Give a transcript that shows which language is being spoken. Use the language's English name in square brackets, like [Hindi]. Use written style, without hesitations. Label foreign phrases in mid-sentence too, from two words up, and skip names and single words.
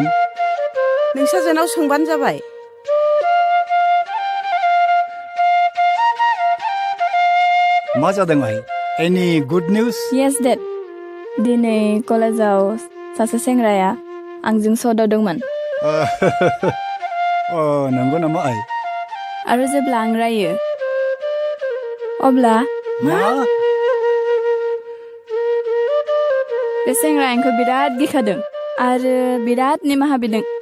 [Bodo] नोंसाजोनाव सोंबानो जाबाय मा जादों आइ [English] any good news Yes Dad [Bodo] दिनै कलेजाव सासे सेंग्राया आंजों सदावदोंमोन नंगौ नामा आइ आरो जेब्ला आं रायो अब्ला मा बे सेंग्राया आंखौ बिराद गिखादों आरो बिराद निमाहा बिदों